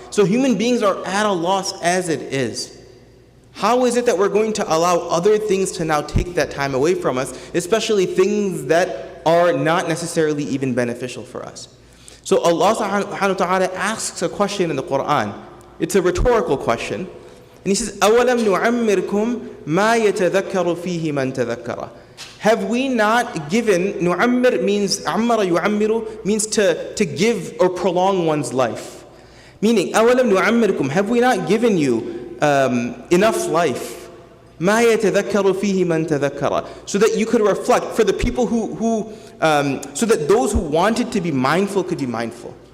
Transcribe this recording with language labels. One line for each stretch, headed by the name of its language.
English: So human beings are at a loss as it is. How is it that we're going to allow other things to now take that time away from us, especially things that are not necessarily even beneficial for us? So Allah subhanahu wa ta'ala asks a question in the Quran. It's a rhetorical question. And He says,
Arabic: أَوَلَمْ نُعَمِّرْكُمْ مَا يَتَذَكَّرُ فِيهِ مَنْ تَذَكَّرَ.
English: Have we not given, nu'ammir means, ammara yu'ammiru, means to give or prolong one's life. Meaning,
Arabic: أَوَلَمْ نُعَمِّرْكُمْ,
English: have we not given you enough life?
Arabic: مَا يَتَذَكَّرُ فِيهِ مَنْ تَذَكَّرَ.
English: So that you could reflect, for the people so that those who wanted to be mindful could be mindful.